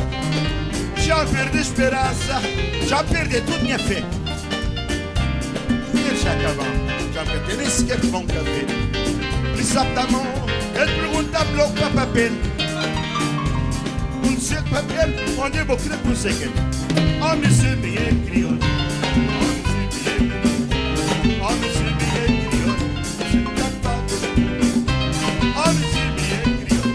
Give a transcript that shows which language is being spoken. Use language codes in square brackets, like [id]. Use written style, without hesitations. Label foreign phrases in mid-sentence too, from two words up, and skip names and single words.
[pt] Já perdi a esperança, já perdi tudo minha fé. Dinheiro já acabou, já perdi nem sequer tomar café. Ele sabe da mão, ele pergunta-me logo para papel. Cheio de papel, onde eu vou querer conseguir. [fr] Oh, monsieur, bien crioulo. Oh, monsieur, bien crioulo. Oh, monsieur, bien crioulo. Oh, monsieur, bien crioulo.